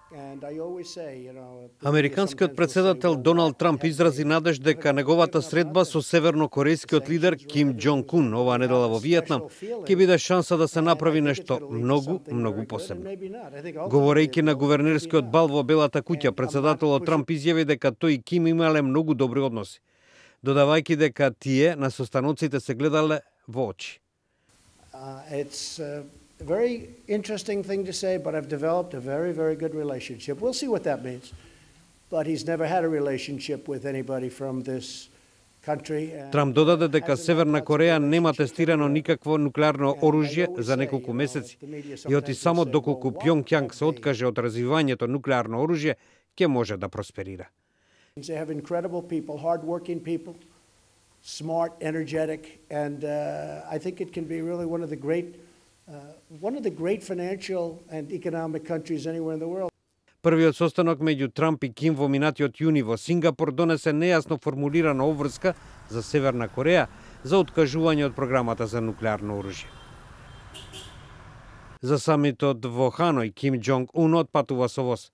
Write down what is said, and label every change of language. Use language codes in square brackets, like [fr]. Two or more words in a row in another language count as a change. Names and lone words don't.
[mk] Американскиот председател Доналд Трамп изрази надеж дека неговата средба со севернокорејскиот лидер Ким Џонг Ун оваа недела во Виетнам ќе биде шанса да се направи нешто многу посебно. Говорејќи на гувернерскиот бал во Белата куќа, председателот Трамп изјави дека тој и Ким имале многу добри односи, додавајќи дека тие на состаноците се гледале во очи. [en] It's a very interesting thing to say, but I've developed a very good relationship. We'll see what that means. But he's never had a relationship with anybody from this country. [mk] Трамп додаде дека Северна Кореја нема тестирано никакво нуклеарно оружје за неколку месеци и оти само доколку Пјонгјанг се откаже од развивањето нуклеарно оружје, ќе може да просперира. [en] They have incredible people, hard-working people, smart, energetic, and I think it can be really one of the great financial and economic countries anywhere in the world. [mk] Првиот состанок меѓу Трамп и Ким во минатиот јуни во Сингапур донесе нејасно формулирана обврска за Северна Кореја за откажување од програмата за нуклеарно оружје. За самитот во Ханој Ким Џонг Ун отпатува со воз.